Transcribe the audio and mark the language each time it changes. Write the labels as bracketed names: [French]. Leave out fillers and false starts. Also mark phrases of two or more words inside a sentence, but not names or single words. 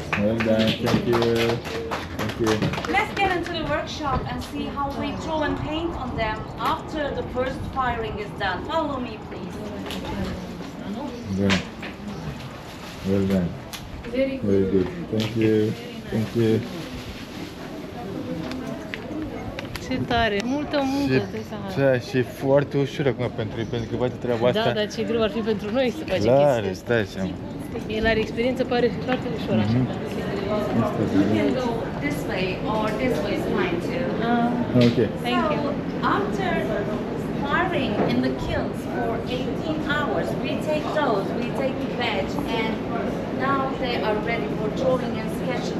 [English] Well done, thank you. Thank you. Let's get into the workshop and see how we draw and paint on them after the first firing is done. Follow me, please. Good. Well done. Very good. Very good. Thank you. Thank you. [Romanian] Ce tare! Multă muncă, trebuie să hai. Da, și foarte ușor acum pentru ei, pentru că face treaba asta. Da, dar ce greu ar fi pentru noi să facem Clar, chestia asta. stai seama. El are experiență, pare foarte ușor așa. [English] You can go this way or this way is fine too. Ok. Thank you. After firing in the kilns for 18 hours, we take those, we take the badge, and now they are ready for drawing and sketching.